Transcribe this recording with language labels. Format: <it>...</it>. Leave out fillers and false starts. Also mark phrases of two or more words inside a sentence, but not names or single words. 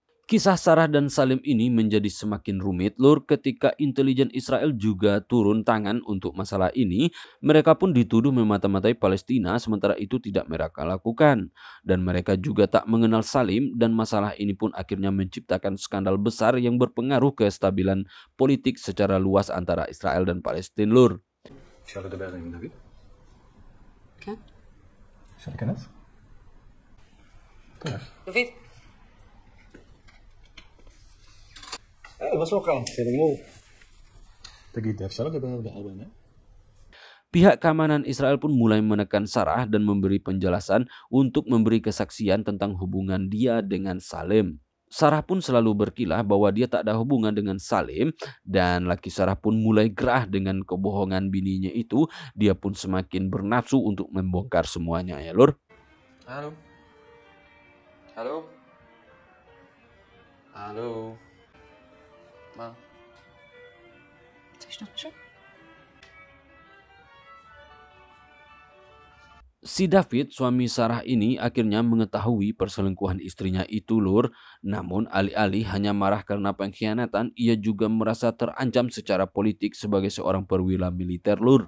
<id>Kisah Sarah dan Salim ini menjadi semakin rumit lur ketika intelijen Israel juga turun tangan untuk masalah ini. Mereka pun dituduh memata-matai Palestina, sementara itu tidak mereka lakukan. Dan mereka juga tak mengenal Salim, dan masalah ini pun akhirnya menciptakan skandal besar yang berpengaruh kestabilan politik secara luas antara Israel dan Palestina lur.</id> <he>אפשר לדבר עם דוד? כן? אפשר להיכנס? דוד. מה שלומך? בסדר גמור. תגיד, אפשר לדבר בארבע עיניים?</he> <id>Pihak keamanan Israel pun mulai menekan Sarah dan memberi penjelasan untuk memberi kesaksian tentang hubungan dia dengan Salim. Sarah pun selalu berkilah bahwa dia tak ada hubungan dengan Salim, dan laki Sarah pun mulai gerah dengan kebohongan bininya itu. Dia pun semakin bernafsu untuk membongkar semuanya ya lur. Halo. Halo. Halo. Ma.</id> <ar>تشرب شو؟</ar> <id>Si David, suami Sarah ini akhirnya mengetahui perselingkuhan istrinya itu lur. Namun alih-alih hanya marah karena pengkhianatan, ia juga merasa terancam secara politik sebagai seorang perwira militer lur.</id>